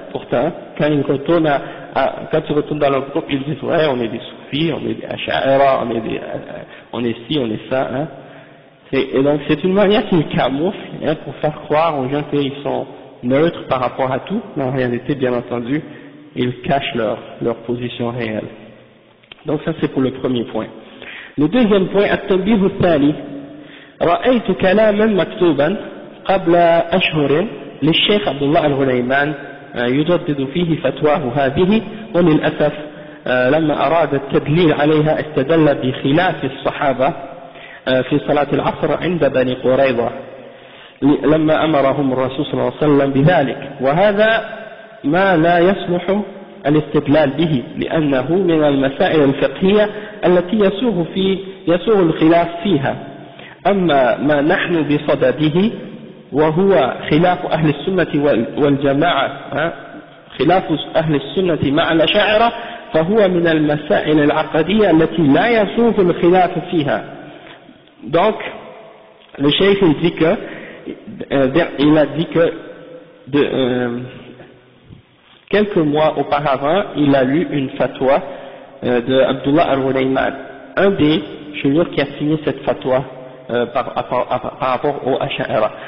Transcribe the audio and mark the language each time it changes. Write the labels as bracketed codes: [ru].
[fr] Pourtant, quand tu retournes dans leur groupe, ils disent, ouais, on est des soufis, on est des ash'ara, on est ci, on est ça, hein? Et donc c'est une manière qu'ils camouflent, hein, pour faire croire aux gens qu'ils sont neutres par rapport à tout, mais en réalité, bien entendu, ils cachent leur position réelle. Donc ça c'est pour le premier point. Le deuxième point, [ar] التنبيه الثاني رأيت كلاما مكتوبا قبل أشهر للشيخ عبد الله الغنيمان يجدد فيه فتواه هذه، وللأسف لما أراد التدليل عليها استدل بخلاف الصحابة في صلاة العصر عند بني قريظة لما أمرهم الرسول صلى الله عليه وسلم بذلك، وهذا ما لا يصلح الاستدلال به لأنه من المسائل الفقهية التي يسوغ الخلاف فيها. أما ما نحن بصدده وهو خلاف أهل السنة والجماعة، خلاف أهل السنة مع الأشاعرة، فهو من المسائل العقدية التي لا يسوغ الخلاف فيها. [fr] Donc le cheikh il dit que il a dit que quelques mois auparavant il a lu une fatwa de Abdullah al-Ghunayman, un des chouyours qui a signé cette fatwa par rapport au Ash'ara.